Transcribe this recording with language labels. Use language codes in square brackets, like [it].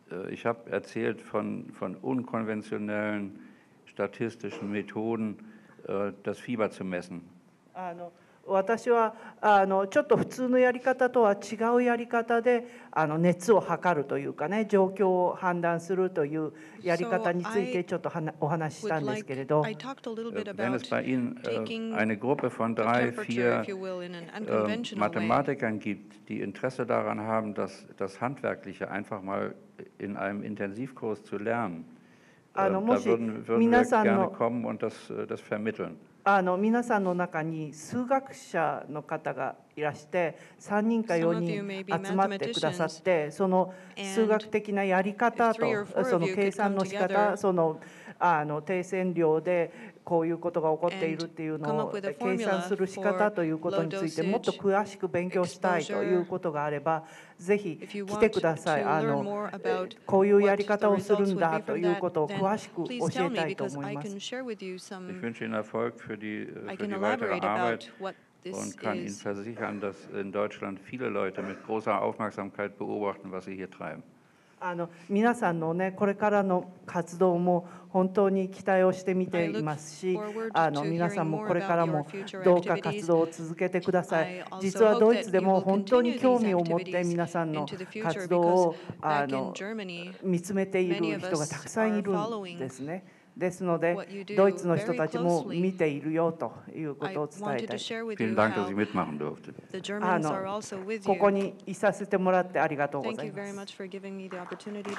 [de] Ich habe erzählt von unkonventionellen statistischen Methoden, das Fieber zu messen. [ja] 私はちょっと普通のやり方とは違うやり方で熱を測るというかね、状況を判断するというやり方についてちょっとお話ししたんですけれど、 [de] wenn es bei Ihnen eine Gruppe von 3, 4 Mathematikern gibt, die Interesse daran haben, das Handwerkliche einfach mal in einem Intensivkurs zu lernen, da würden wir gerne kommen und das vermitteln. [ja] 皆さんの中に数学者の方がいらして3人か4人集まってくださって、その数学的なやり方とその計算の仕方、その定線量でこういうことが起こっているっていうのを計算する仕方ということについてもっと詳しく勉強したいということがあれば、ぜひ来てください。こういうやり方をするんだということを詳しく教えたいと思います。 [de] Ich wünsche Ihnen Erfolg für die weitere Arbeit und kann Ihnen versichern, dass in Deutschland viele Leute mit großer Aufmerksamkeit beobachten, was Sie hier treiben. [ja] 皆さんのね、これからの活動も本当に期待をして見ていますし、皆さんもこれからもどうか活動を続けてください。実はドイツでも本当に興味を持って皆さんの活動を見つめている人がたくさんいるんですね。ですので、ドイツの人たちも見ているよということを伝えたい。 [de] Vielen Dank, dass ich mitmachen durfte. [ja] ここにいさせてもらってありがとうございます。